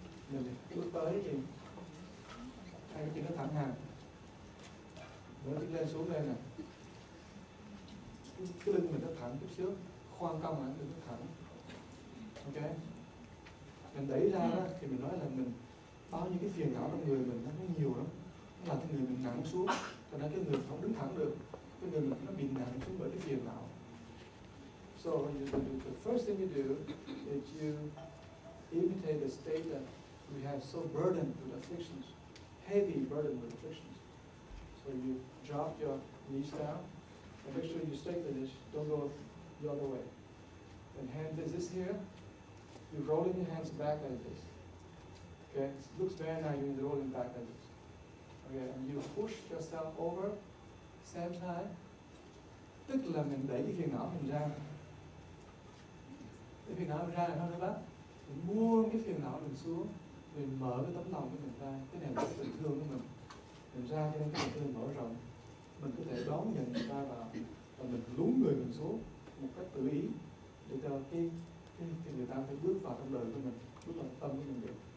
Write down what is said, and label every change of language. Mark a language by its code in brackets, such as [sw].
[vi] Mình bước tới gì, hai cái chân nó thẳng hàng, nữa chân lên xuống lên nè, cái lưng mình nó thẳng chút xíu, khoan cong lại, đừng có thẳng. Ok, mình đẩy ra đó thì mình nói là mình bao nhiêu cái phiền não trong người mình nó nhiều lắm. Làm cho người mình nặng xuống, cho nên cái người không đứng thẳng được, cái người mình nó bị nặng xuống bởi cái phiền não. [en] So the first thing you do is you imitate the state that we have so burdened with afflictions, heavy burden with afflictions. So you drop your knees down and make sure you stay with this, don't go the other way. And hand is this here, you're rolling your hands back like this. Okay, it looks very nice doing the rolling back like this. Okay, and you push yourself over, same time. [vi] Tức là mình đẩy cái phiền não mình ra. Cái phiền não ra là sao các bác? Mình buông cái phiền não mình xuống, mình mở cái tấm lòng của mình ra. Cái này là cái tình thương của mình. Mình ra cho nên cái tình thương mở rộng. Mình có thể đón nhận người ta vào và mình lún người mình xuống một cách tự ý để cho cái người ta phải bước vào trong đời của mình, bước vào tâm của mình được.